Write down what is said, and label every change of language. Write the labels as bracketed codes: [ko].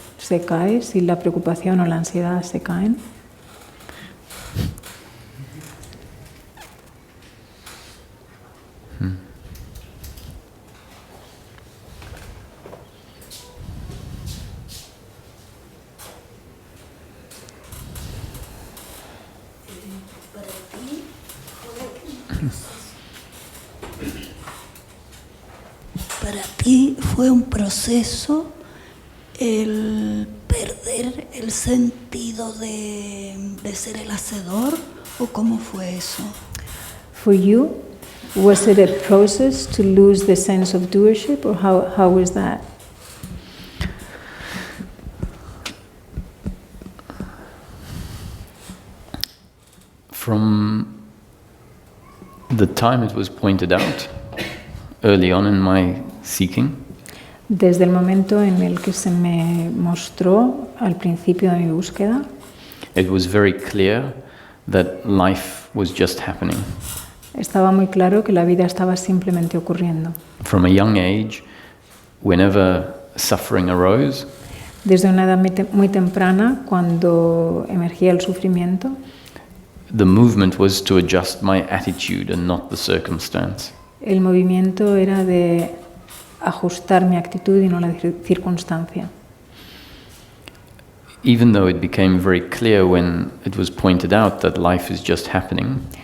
[es] se cae? Si la preocupación o la ansiedad se caen? Para ti fue un proceso el perder el sentido de ser el hacedor, ¿o cómo fue eso? [en] For you, Was it a process to lose the sense of doership, or how was that? From the time it was pointed out, early on in my seeking, [es] Desde el momento en el que se me mostró al principio de mi búsqueda, [en] it was very clear that life was just happening. [es] estaba muy claro que la vida estaba simplemente ocurriendo. [en] From a young age, whenever suffering arose, [es] Desde una edad muy temprana, cuando emergía el sufrimiento, [en] the movement was to adjust my attitude and not the circumstance. [es] el movimiento era de ajustar mi actitud y no la circunstancia. [en] Even though it became very clear when it was pointed out that life is just happening,